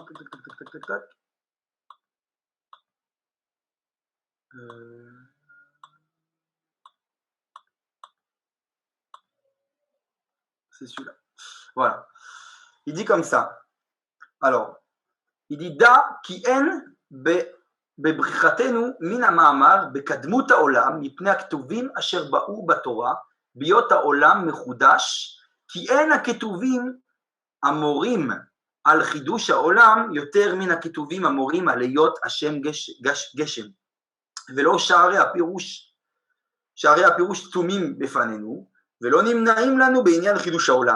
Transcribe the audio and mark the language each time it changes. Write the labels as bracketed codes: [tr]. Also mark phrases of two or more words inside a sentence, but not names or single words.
[fr] Tac. C'est celui-là. Voilà. Il dit comme ça. Alors, il dit Da ki en [he] בבריחתנו מן המאמר בקדמות העולם מפני הכתובים אשר באו בתורה בהיות העולם מחודש כי אין הכתובים המורים על חידוש העולם יותר מן הכתובים המורים על היות השם גשם, ולא שערי הפירוש סתומים בפנינו, ולא נמנעים לנו בעניין חידוש העולם.